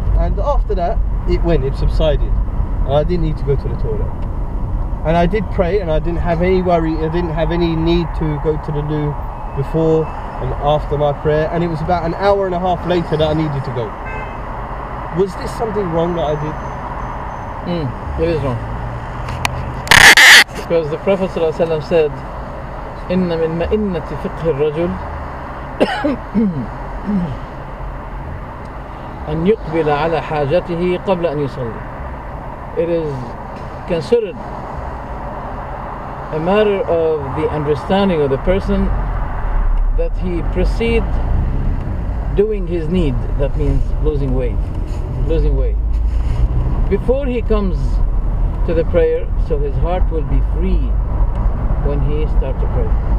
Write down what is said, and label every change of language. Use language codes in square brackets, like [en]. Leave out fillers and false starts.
[en] And after that, it subsided. And I didn't need to go to the toilet. And I did pray, and I didn't have any worry, I didn't have any need to go to the loo before and after my prayer. And it was about an hour and a half later that I needed to go. Was this something wrong that I did? It is wrong. Because the Prophet ﷺ said, [ar] إن من مئنة فقه الرجل أن يقبل على حاجته قبل أن يصلي. [en] It is considered a matter of the understanding of the person that he proceed doing his need. That means losing weight. Before he comes to the prayer, so his heart will be free when he starts to pray.